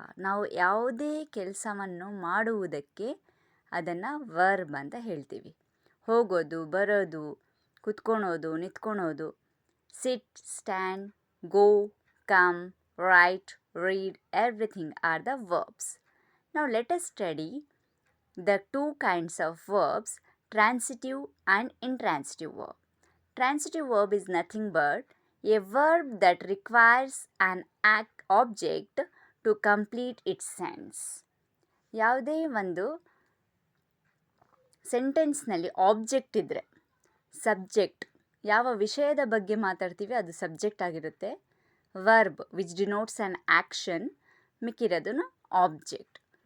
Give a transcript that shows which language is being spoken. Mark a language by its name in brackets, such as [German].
[Kannada] ನಾವು ಯಾವುದೇ ಕೆಲಸವನ್ನು ಮಾಡುವುದಕ್ಕೆ ಅದನ್ನು ವರ್ಬ್ ಅಂತ ಹೇಳ್ತೀವಿ. ಹೋಗೋದು, ಬರೋದು, ಕುತ್ಕೊಳೋದು, ನಿಂತ್ಕೊಳೋದು. [English] Sit, stand, go, come, write, read, everything are the verbs. Now let us study the two kinds of verbs, transitive and intransitive verb. Transitive verb is nothing but a verb that requires an object to complete its sense. [Kannada] ಯಾವುದೇ ಒಂದು ಸೆಂಟೆನ್ಸ್ನಲ್ಲಿ object ಇದ್ದರೆ, subject ಯಾವ ವಿಷಯದ ಬಗ್ಗೆ ಮಾತಾಡ್ತೀವಿ ಅದು subject ಆಗಿರುತ್ತೆ. [English] verb which denotes an action, [Kannada] ಮಿಕ್ಕಿರೋದನ್ನು [English] Object.